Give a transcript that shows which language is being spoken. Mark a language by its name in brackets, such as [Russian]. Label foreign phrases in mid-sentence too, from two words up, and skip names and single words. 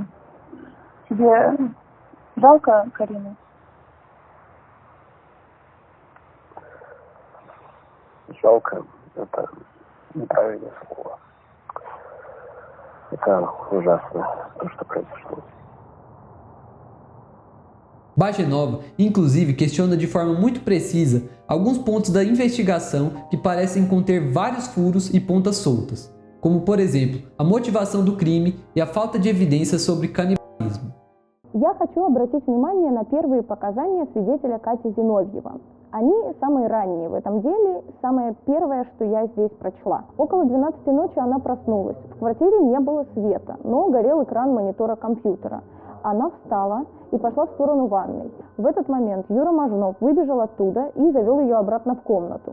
[Russian] Тебе жалко Карину? Жалко — это неправильное слово. Это ужасно, то, что произошло. [Portuguese] Bagenova, inclusive, questiona de forma muito precisa alguns pontos da investigação que parecem conter vários furos e pontas soltas, como, por exemplo, a motivação do crime e a falta de evidências sobre canibalismo. [Russian] Я хочу обратить внимание на первые показания свидетеля Кати Зиновьева. Они самые ранние в этом деле, самое первое, что я здесь прочла. Около 12 ночи она проснулась. В квартире не было света, но горел экран монитора компьютера. Она встала и пошла в сторону ванной. В этот момент Юра Мажнов выбежал оттуда и завел ее обратно в комнату.